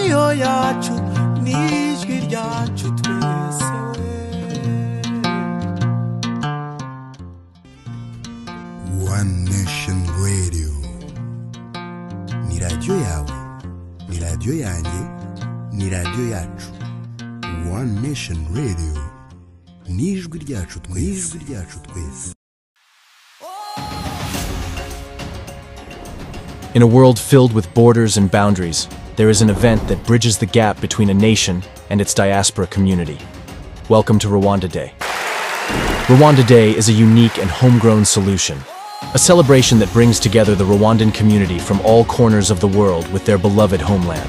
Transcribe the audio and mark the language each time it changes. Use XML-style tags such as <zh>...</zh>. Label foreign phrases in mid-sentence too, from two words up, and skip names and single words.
<rw>radio yacu n'ijwi ryacu twese. One Nation Radio. Ni radio yawe, ni radio yanjye, ni radio yacu. One Nation Radio. N'ijwi ryacu twese.</rw> <en>In a world filled with borders and boundaries, there is an event that bridges the gap between a nation and its diaspora community. Welcome to Rwanda Day. Rwanda Day is a unique and homegrown solution, a celebration that brings together the Rwandan community from all corners of the world with their beloved homeland.</en>